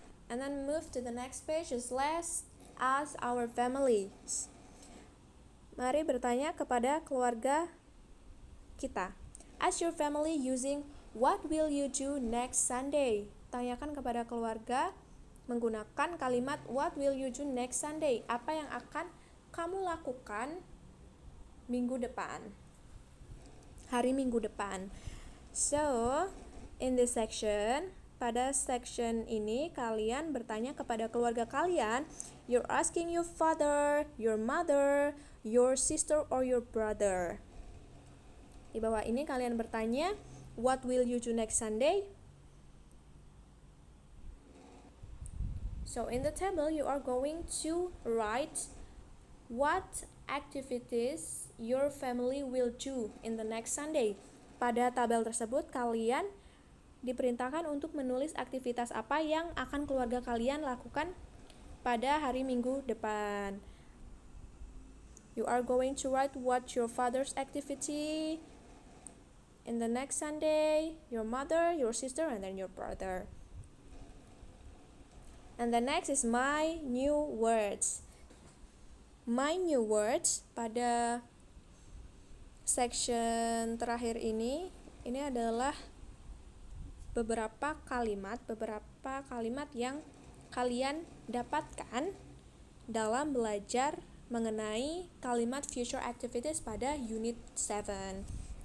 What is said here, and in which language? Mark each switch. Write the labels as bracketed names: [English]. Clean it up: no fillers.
[English] And then move to the next page is let's ask our families. [Indonesian] Mari bertanya kepada keluarga kita. [English] Ask your family using what will you do next Sunday? [Indonesian] Tanyakan kepada keluarga menggunakan kalimat [English] what will you do next Sunday? [Indonesian] Apa yang akan kamu lakukan minggu depan? Hari minggu depan. [English] So, in this section, [Indonesian] pada section ini kalian bertanya kepada keluarga kalian. [English] You're asking your father, your mother, your sister or your brother. [Indonesian] Di bawah ini kalian bertanya, [English] what will you do next Sunday? So in the table you are going to write what activities your family will do in the next Sunday. [Indonesian] Pada tabel tersebut kalian diperintahkan untuk menulis aktivitas apa yang akan keluarga kalian lakukan pada hari Minggu depan. [English] You are going to write what your father's activity in the next Sunday, your mother, your sister, and then your brother. And the next is my new words. [Indonesian] My new words pada section terakhir ini adalah beberapa kalimat yang kalian dapatkan dalam belajar mengenai kalimat future activities pada unit 7.